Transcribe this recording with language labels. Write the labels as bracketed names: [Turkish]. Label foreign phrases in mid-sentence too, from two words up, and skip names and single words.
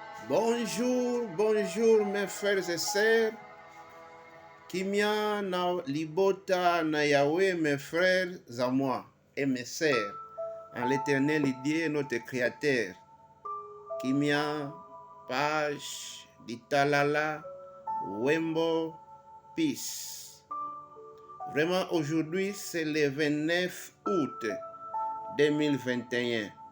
[French] Bonjour, bonjour mes frères et sœurs. [Lingala] Kimia na libota na Yahweh, [French] mes frères à moi et mes sœurs, en l'éternel Dieu, notre créateur. [Lingala] Kimia, page, Ditalala, Wembo, peace. [French] Vraiment, aujourd'hui, c'est le 29 août 2021.